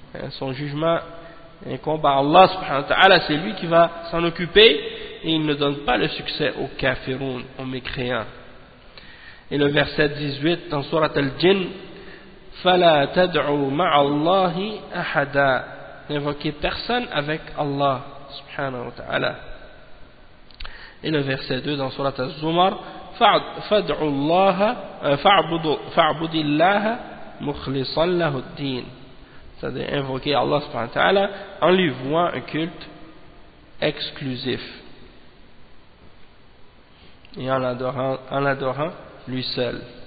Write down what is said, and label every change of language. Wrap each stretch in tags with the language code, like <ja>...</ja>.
<fr>Son jugement incombe à Allah subhanahu wa ta'ala, c'est lui qui va s'en occuper, et il ne donne pas le succès aux kafirun, aux mécréants. Et le verset 18 dans Surat al-Jinn,</fr> <ar>فَلَا تَدْعُوا مَعَ اللَّهِ أَحَدًا.</ar> <fr>N'invoquez personne avec Allah subhanahu wa ta'ala. Et le verset 2 dans Surat al-Zumar,</fr> <ar>فَدْعُوا اللَّهَ فَعْبُدِ اللَّهَ مُخْلِصًا لَهُ الدِّينَ.</ar> <fr>C'est-à-dire invoquer Allah subhanahu wa ta'ala en lui vouant un culte exclusif et en l'adorant lui seul.</fr>